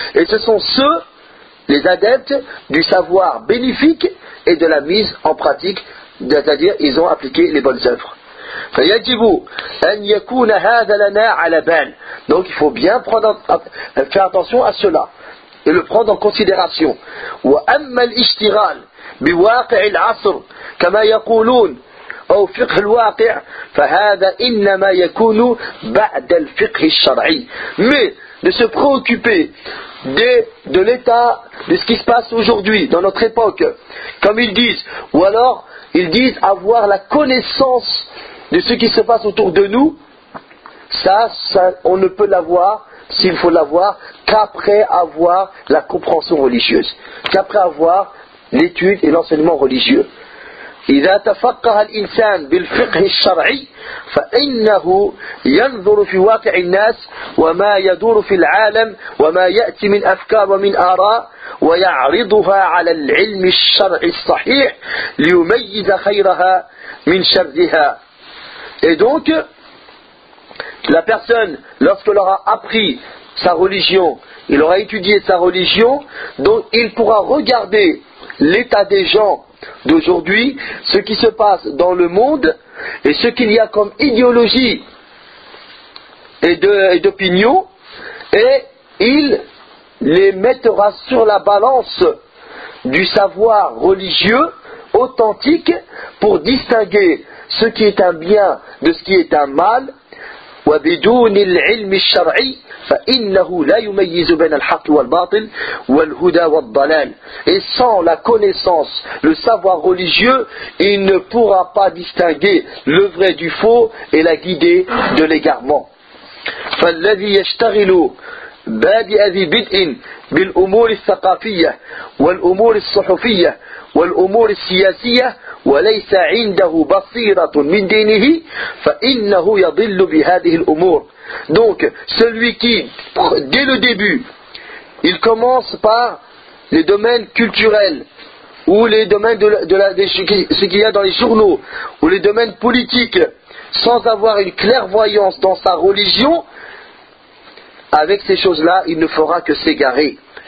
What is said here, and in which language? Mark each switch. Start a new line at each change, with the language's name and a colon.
French: Et ce sont ceux, les adeptes, du savoir bénéfique et de la mise en pratique, c'est-à-dire ils ont appliqué les bonnes œuvres.
Arabic: فَيَجِبُ أَنْ يَكُونَ هَذَا لَنَا عَلَى بَالٍ.
French: Donc il faut bien faire attention à cela et le prendre en considération.
Arabic: وَأَمَّا الْإِشْتِغَالِ بِوَاقِعِ الْعَصْرِ كَمَا يَقُولُونَ أو فقه الواقع فهذا إنما يكون بعد الفقه الشرعي.
French: Mais de se préoccuper de l'état, de ce qui se passe aujourd'hui dans notre époque, comme ils disent, ou alors ils disent avoir la connaissance de ce qui se passe autour de nous, ça on ne peut l'avoir, s'il faut l'avoir, qu'après avoir la compréhension religieuse, qu'après avoir l'étude et l'enseignement religieux.
Arabic: إذا تفقه الإنسان بالفقه الشرعي فإنه ينظر في واقع الناس وما يدور في العالم وما يأتي من أفكار ومن آراء ويعرضها على العلم الشرعي الصحيح ليميز خيرها من شرها.
French: Et donc la personne, lorsqu'elle aura appris sa religion, il aura étudié sa religion, donc il pourra regarder l'état des gens d'aujourd'hui, ce qui se passe dans le monde et ce qu'il y a comme idéologie et d'opinion, et il les mettra sur la balance du savoir religieux authentique pour distinguer ce qui est un bien de ce qui est un mal,
Arabic: وبدون العلم الشرعي فإنه لا يميز بين الحق والباطل والهدى والضلال.
French: Et sans la connaissance, le savoir religieux, il ne pourra pas distinguer le vrai du faux et la guider de l'égarement.
Arabic: فالذي يشتغل بادئ ذي بدء بالأمور الثقافية والأمور الصحفية والأمور السياسية وليس عنده بصيرة من دينه فإنه يضل بهذه الأمور.
French: Donc celui qui dès le début il commence par les domaines culturels ou les domaines ce qu'il y a dans les journaux ou les domaines politiques sans avoir une clairvoyance dans sa religion, avec ces choses-là, il ne fera que s'égarer.